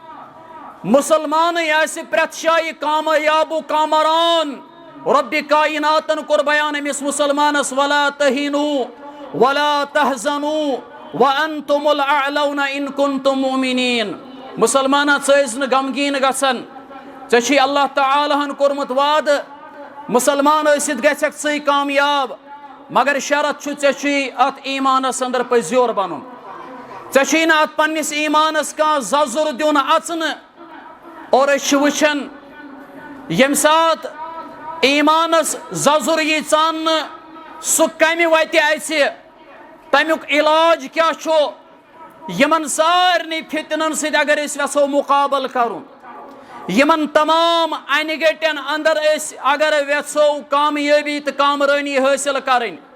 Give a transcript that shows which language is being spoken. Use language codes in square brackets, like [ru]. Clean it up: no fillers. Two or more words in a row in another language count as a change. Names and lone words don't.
[ks] مسلمان آسہِ پرٛٮ۪تھ جایہِ کامیاب و کامران رب کائناتن کور بیان امس مسلمانس [ar] ولا تہینوا ولا تحزنوا وانتم الاعلون ان کنتم مؤمنین [ks] مسلمانا ژٕ نہٕ غمگیٖن گژھن ژےٚ چھُے اللہ تعالیٰ ہن کوٚرمُت وعدٕ مسلمان ٲسِتھ گژھکھ ژٕے کامیاب مگر شرط چھُ ژےٚ چھُے اتھ ایمانس اندر پٔزیور بنُن ژےٚ چھُے نہٕ اتھ پننس ایمانس کانٛہہ ززُر دیُن اژنہٕ اور أسۍ چھِ وٕچھان ییٚمہِ ساتہٕ ایمانس ززُر یی ژاننہٕ سُہ کمہِ وتہِ اَژِ تمیُک علاج کیٛاہ چھُ یمن سارنٕے فتنن سۭتۍ اگر أسۍ یژھو مقابل کرُن یمن تمام انہِ گٹٮ۪ن اندر أسۍ اگر یژھو کامیٲبی تہٕ کامرٲنی حٲصِل کرٕنۍ